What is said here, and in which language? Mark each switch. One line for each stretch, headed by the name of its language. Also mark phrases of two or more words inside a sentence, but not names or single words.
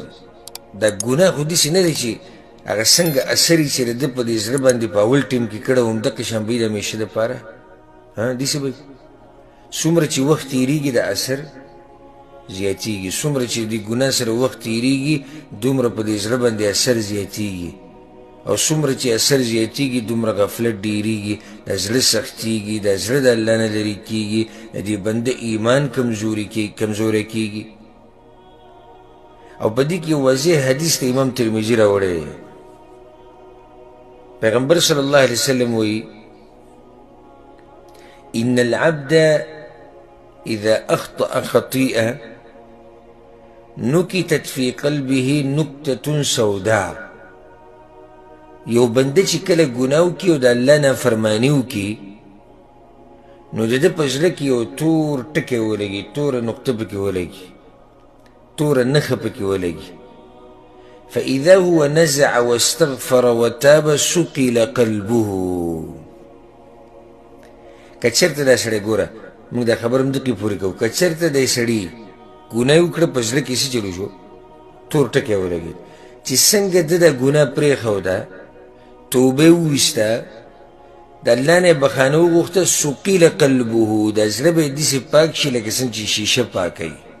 Pashto: دا ګناه خو داسې نه دی چې هغه څنګه اثر یې چې د ده په دې زړه باندې په اول ټیم کې کړی و همدقه شان به یې د همیشه دپاره داسې به څومره چې وخت تېرېږي د اثر زیاتېږي، څومره چې د ګناه سره وخت تېرېږي دومره په دې زړه باندې اثر زیاتېږي، او څومره چې اثر زیاتېږي دومره غفلت ډېرېږي، د زړه سختېږي، د زړه د الله نه لرې کېږي، د دې بنده ایمان کمزوری کېږي. او په دې کې واضح حدیث د امام ترمذي راوړی دی.
Arabic: پیغمبر صلی الله علیه وسلم وایي ان العبد اذا اخطأ خطيئة نكتت في قلبه نكتة سوداء.
Pashto: یو بنده چې کله ګناه وکړي او د الله نافرماني وکړي نو د ده په زړه کې یو تور ټکی ولګي، توره نقطه پکې ولګي، توره نښه پکې ولګي.
Arabic: فاذا هو نزع واستغفر وتاب سقل قلبه.
Pashto: که چېرته دا سړی ګوره موږ دا خبره همدقې پورې کوو، که چېرته دی سړي ګناه وکړه په زړه کې څه چلو شو؟ تور ټکی ولګېد. چې څنګه ده دا ګناه پرېښوده، توبه یې وویسته، د الله نه یې بخښنه وغوښته،
Arabic: سقیل قلبه،
Pashto: دا زړه به یې داسې پاک شي لکه څنګه چې شیشه پاکوي.